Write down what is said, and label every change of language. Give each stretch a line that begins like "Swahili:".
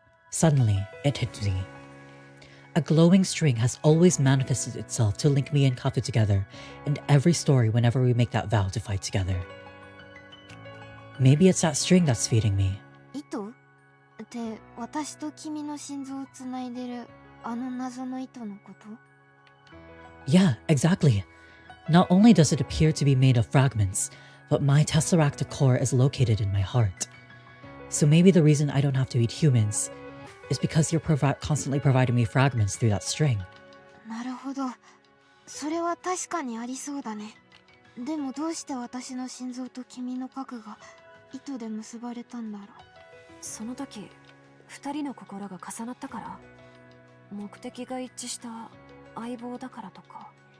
English: Suddenly, it hit me. A glowing string has always manifested itself to link me and Kafu together in every story whenever we make that vow to fight together. Maybe it's that string that's feeding me.
Japanese: 糸って私と君の心臓をつないでるあの謎の糸のこと？
English: Yeah, exactly. Not only does it appear to be made of fragments, but my Tesseractor core is located in my heart. So maybe the reason I don't have to eat humans is because you're constantly providing me fragments through that string.
Japanese: なるほど。それは確かにありそうだね。でもどうして私の心臓と君の核が糸で結ばれたんだろう。その時二人の心が重なったから、目的が一致した相棒だからとか。